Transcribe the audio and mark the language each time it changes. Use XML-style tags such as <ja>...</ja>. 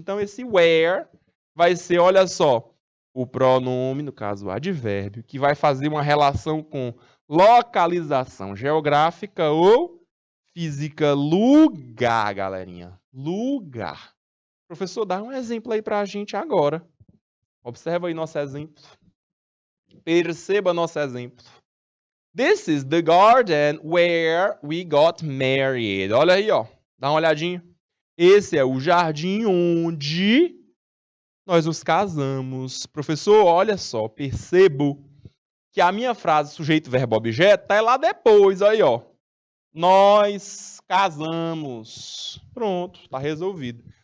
<pt>Então, esse where vai ser, olha só, o pronome, no caso, o advérbio, que vai fazer uma relação com localização geográfica ou física. Lugar, galerinha. Lugar. Professor, dá um exemplo aí pra gente agora. Observa aí nosso exemplo. Perceba nosso exemplo.</pt> <en>This is the garden where we got married.</en> <pt>Olha aí, ó. Dá uma olhadinha. Esse é o jardim onde nós nos casamos. Professor, olha só. Percebo que a minha frase sujeito, verbo, objeto tá lá depois. Aí, ó. Nós casamos. Pronto, tá resolvido.</pt>